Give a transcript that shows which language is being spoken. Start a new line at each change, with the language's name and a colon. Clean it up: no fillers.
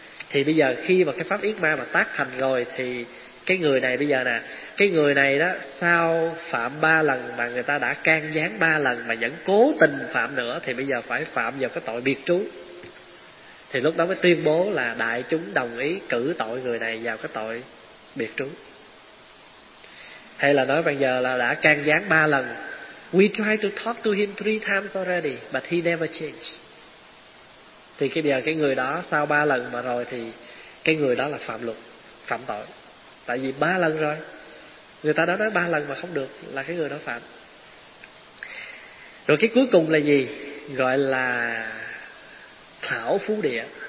Vietnamese: Thì bây giờ khi mà cái pháp yết ma mà tác thành rồi thì cái người này bây giờ nè, cái người này đó sau phạm ba lần mà người ta đã can gián ba lần mà vẫn cố tình phạm nữa thì bây giờ phải phạm vào cái tội biệt trú. Thì lúc đó mới tuyên bố là đại chúng đồng ý cử tội người này vào cái tội biệt trú. Hay là nói bây giờ là đã can gián ba lần.
English: We tried to talk to him 3 times already, but he never changed.
Vietnamese: Thì bây giờ cái người đó sau ba lần mà rồi thì cái người đó là phạm luật, phạm tội. Tại vì ba lần rồi, người ta đã nói ba lần mà không được là cái người đó phạm. Rồi cái cuối cùng là gì? Gọi là thảo phú địa.